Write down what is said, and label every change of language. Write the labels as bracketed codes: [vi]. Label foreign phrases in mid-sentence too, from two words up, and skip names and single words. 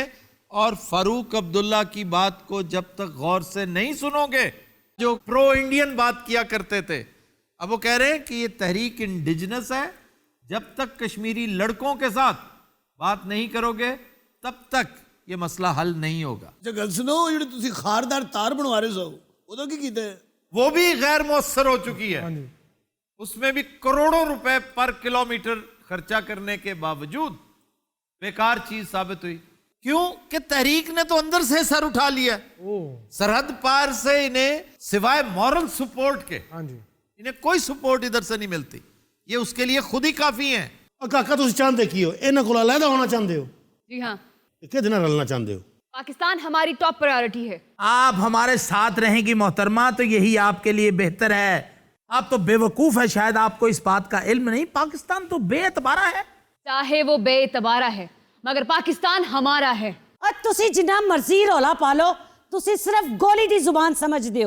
[ur] اور فاروق عبداللہ کی بات کو جب تک غور سے نہیں سنو گے، جو [en] pro Indian [ur] بات کیا کرتے تھے، اب وہ کہہ رہے ہیں کہ یہ تحریک انڈیجنس ہے. جب تک کشمیری لڑکوں کے ساتھ بات نہیں کرو گے تب تک یہ مسئلہ حل نہیں ہوگا. [pa] گل سنو، جڑے تسی خاردار تار بنوا رہے سو وہ کی کیتا ہے؟ [ur] وہ بھی غیر مؤثر ہو چکی ہے. اس میں بھی کروڑوں روپے پر کلومیٹر خرچہ کرنے کے باوجود بیکار چیز ثابت ہوئی. کیوں کہ تحریک نے تو اندر سے سر اٹھا لیا. سرحد پار سے انہیں سوائے [en] moral support [ur] کے انہیں کوئی سپورٹ ادھر سے نہیں ملتی. یہ اس کے لیے خود ہی کافی ہیں. [pa] کاکا تسی چاہتے کی ہو؟ انہاں کول علیحدہ ہونا چاہتے ہو؟ [ur] جی ہاں. [pa] کدے نال رلنا چاہتے ہو؟ [ur] پاکستان ہماری [en] top priority [ur] ہے. آپ ہمارے ساتھ رہیں گی محترمہ تو یہی آپ کے لیے بہتر ہے. آپ تو بے وقوف ہے، شاید آپ کو اس بات کا علم نہیں. پاکستان تو بے اعتبارہ ہے. چاہے وہ بے اعتبارہ ہے مگر پاکستان ہمارا ہے. [pa] اور تسی جنہ مرضی رولا پالو، تسی صرف گولی دی زبان سمجھ دیو.